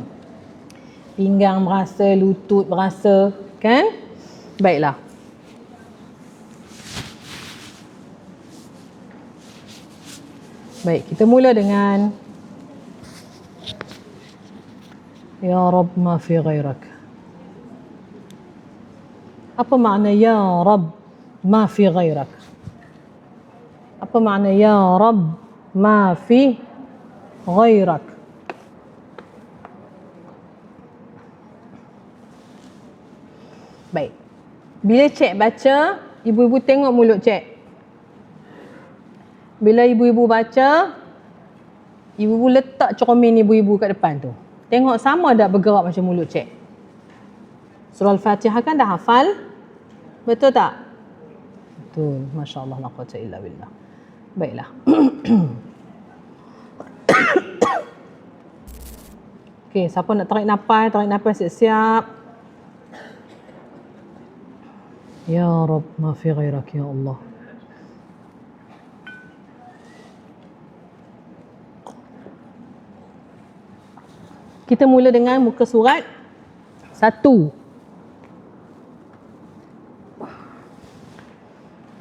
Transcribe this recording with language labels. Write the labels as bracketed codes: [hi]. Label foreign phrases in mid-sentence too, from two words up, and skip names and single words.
[ms] Pinggang berasa, lutut berasa. Kan? Baiklah. Baik, kita mula dengan [ar] Ya Rabb ma fi ghairak. [ms] Apa makna [ar] Ya Rabb ma fi ghairak? [ms] Apa makna [ar] Ya Rabb ma fi ghairak? [ms] Baik. Bila cik baca, ibu-ibu tengok mulut cik. Bila ibu-ibu baca, ibu-ibu letak cermin ibu-ibu kat depan tu. Tengok sama tak bergerak macam mulut cik. Surah Al-Fatihah kan dah hafal? Betul tak? Betul. [ar] Masya Allah, la quwwata illa billah. [ms] Baiklah. Okey, siapa nak tarik nafas siap-siap. [ar] Ya Rabb, ma fi ghairak ya Allah. [ms] Kita mula dengan muka surat 1.